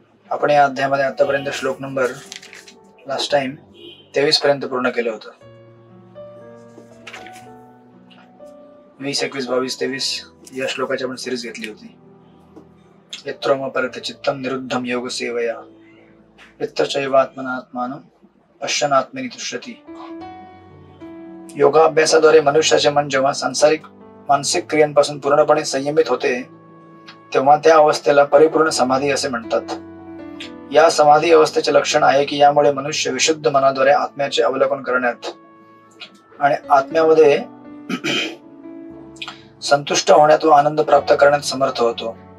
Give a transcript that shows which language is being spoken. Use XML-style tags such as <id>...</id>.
<mr>आपण या अध्यायामध्ये आतापर्यंत श्लोक नंबर लास्ट टाइम 23 पर्यंत पूर्ण केलं होतं. 20, 21, 22, 23 या श्लोकाची आपण सिरीज घेतली होती.</mr> <sa>यत्रोम परत चित्तम निरुद्धम योग सेवया यत्र चैवात्मनात्मानं पश्यनात्मनि तुष्यति.</sa> <mr>योगाभ्यासाद्वारे मनुष्याचे मन जेव्हा सांसारिक मानसिक क्रियांपासून पूर्णपणे संयमित होते तेव्हा त्या अवस्थेला परिपूर्ण समाधी असे म्हणतात. या समाधी अवस्थेचे लक्षण आहे की यामुळे मनुष्य विशुद्ध मनाद्वारे आत्म्याचे अवलोकन करण्यात आणि आत्म्यामध्ये संतुष्ट होण्यात व आनंद प्राप्त करण्यात समर्थ होतो.</mr>